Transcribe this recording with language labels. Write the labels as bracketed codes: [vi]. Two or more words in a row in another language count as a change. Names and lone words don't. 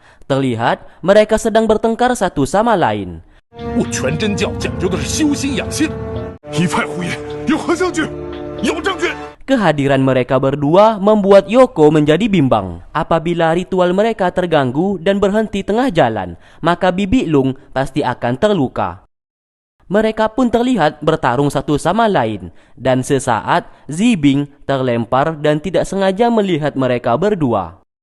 [id] Terlihat mereka sedang bertengkar satu sama lain. [zh] 我全真教讲究的是修心养性，一派胡言，有何证据？有证据！ [id] Kehadiran mereka berdua membuat Yoko menjadi bimbang. Apabila ritual mereka terganggu dan berhenti tengah jalan, maka Bibi Lung pasti akan terluka. Mereka pun terlihat bertarung satu sama lain, dan sesaat Zibing terlempar dan tidak sengaja melihat mereka berdua.